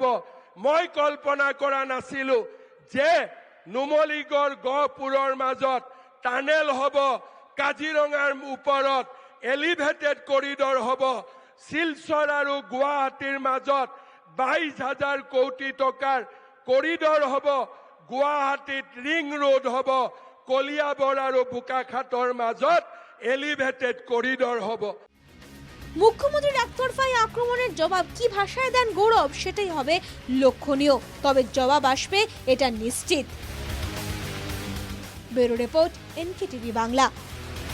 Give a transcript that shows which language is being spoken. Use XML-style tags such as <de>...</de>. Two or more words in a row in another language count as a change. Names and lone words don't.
<as>মই কল্পনা কৰা নাছিলো যে নুমলীগড় গহপুৰৰ মাজত টানেল হ'ব, কাজিৰঙাৰ ওপৰত</as> <en>elevated corridor</en> <as>হ'ব, শিলচৰ আৰু গুৱাহাটীৰ মাজত 22,000 কোটি টকাৰ কৰিডৰ হ'ব, গুৱাহাটীত</as> <en>ring road</en> <as>হ'ব, কলিয়াবৰ আৰু বোকাখাতৰ মাজত</as> <en>elevated corridor</en> <as>হ'ব।</as> <bn>মুখ্যমন্ত্রীর একতরফায় আক্রমণের জবাব কি ভাষায় দেন গৌরব সেটাই হবে লক্ষণীয়, তবে জবাব আসবে এটা নিশ্চিত।</bn> <en>bureau report, NKTV বাংলা।</en>